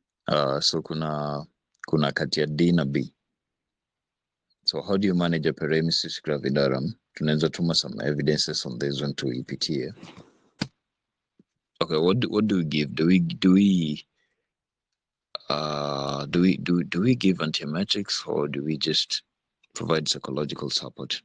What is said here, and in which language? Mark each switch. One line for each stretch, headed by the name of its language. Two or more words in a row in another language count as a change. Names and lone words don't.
English: So
Swahili: kuna kati ya D na B.
English: So how do you manage a paremesis gravidarum?
Swahili: Tunaweza tuma
English: some evidences on this one to EPTA. Okay, what do we give? Do we give antiemetics, or do we just provide psychological support?